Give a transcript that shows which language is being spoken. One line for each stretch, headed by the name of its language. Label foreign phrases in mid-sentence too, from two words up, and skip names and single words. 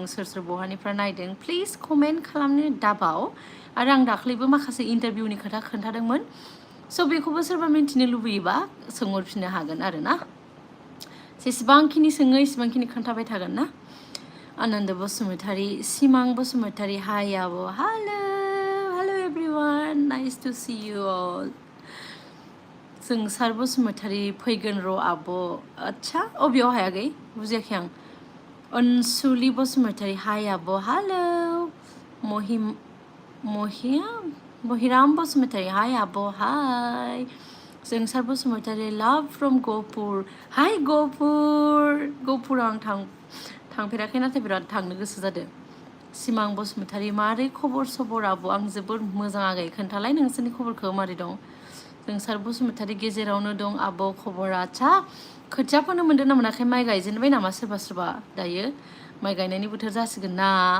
Bodo: सोर बहानिफ्राय नायदों
English: please comment
Bodo: खालामनो दाबाव आरो आं दाख्लैबो माखासे इन्टारभिउनि खोथा खोन्थादोंमोन स' बेखौबो सोरबा मिन्थिनो लुबैयोबा सोंहरफिननो हागोन आरो ना जेसेबांखिनि सोङो एसेबांखिनि खोन्थाबाय थागोन ना आनन्द बसुमतारी सिमां बसुमतारी हाय आब'
English: hello everyone nice to see you all
Bodo: जोंसार बसुमतारी फैगोन र' आब' आच्छा अबेयाव हायाखै बुजियाखै आं अनसुलि बसुमतारी हाय आब' हेलो महिराम बसुमतारी हाय आब' हाय जोंसार बसुमतारी
English: love from Gahpur
Bodo: हाय गहपुराव आं थांफेराखै नाथाय बिराद थांनो गोसो जादों सिमां बसुमतारी मारै खबर सबर आब' आं जोबोर मोजां आगै खोन्थालाय नोंसोरनि खबरखौ मारै दं जोंसार बसुमतारी गेजेरावनो दं आब' खबरा आच्छा खोथिया फोनो मोन्दों ना मोनाखै माइ गायजेनबाय नामा सोरबा दायो माइ गायनायनि बोथोर जासिगोन ना